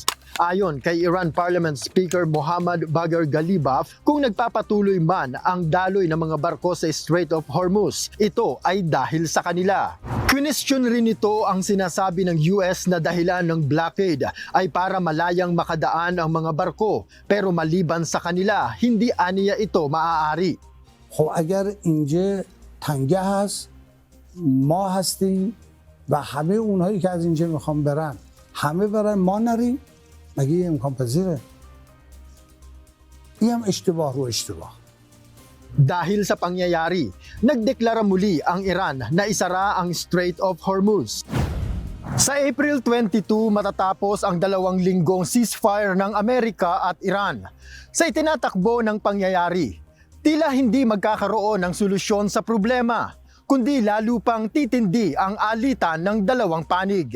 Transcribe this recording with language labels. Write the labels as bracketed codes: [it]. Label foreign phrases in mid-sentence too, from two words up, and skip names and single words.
[tl] Ayon kay Iran Parliament Speaker Mohammad Bagher Ghalibaf, kung nagpapatuloy man ang daloy ng mga barko sa Strait of Hormuz, ito ay dahil sa kanila. Question rin ito ang sinasabi ng US na dahilan ng blockade ay para malayang makadaan ang mga barko, pero maliban sa kanila, hindi aniya ito maaari. [fa] خب اگر اینجا تنگه هست ما هستیم و همه اونهایی که از اینجا میخوام برن همه برن ما نریم مگه یه امکان پذیره این هم اشتباه رو اشتباه. [tl] Dahil sa pangyayari, nagdeklara muli ang Iran na isara ang Strait of Hormuz. Sa April 22 matatapos ang 2 linggong ceasefire ng Amerika at Iran. Sa itinatakbo ng pangyayari, tila hindi magkakaroon ng solusyon sa problema, kundi lalo pang titindi ang alitan ng dalawang panig.